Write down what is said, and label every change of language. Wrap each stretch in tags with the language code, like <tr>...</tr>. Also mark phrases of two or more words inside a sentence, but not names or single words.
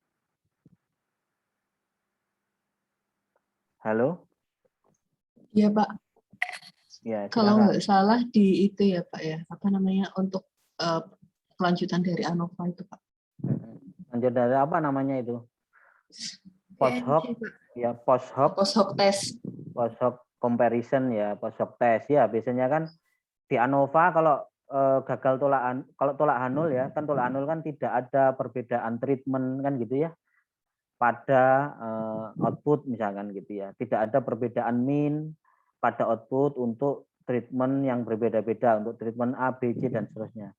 <id>Halo? Iya Pak, Ya, kalau silakan. nggak salah di itu ya Pak ya, apa namanya untuk kelanjutan dari ANOVA itu Pak. Lanjut dari apa namanya itu?</id> <en>Post hoc, ya post hoc. Post hoc test. Post hoc comparison ya, post hoc test ya.</en> <id>Biasanya kan di ANOVA kalau gagal kalau tolak Hanul ya, kan tolak Hanul kan tidak ada perbedaan treatment kan gitu ya. Pada output misalkan gitu ya. Tidak ada perbedaan mean, pada output untuk treatment yang berbeda-beda, untuk treatment A, B, C, dan seterusnya.</id>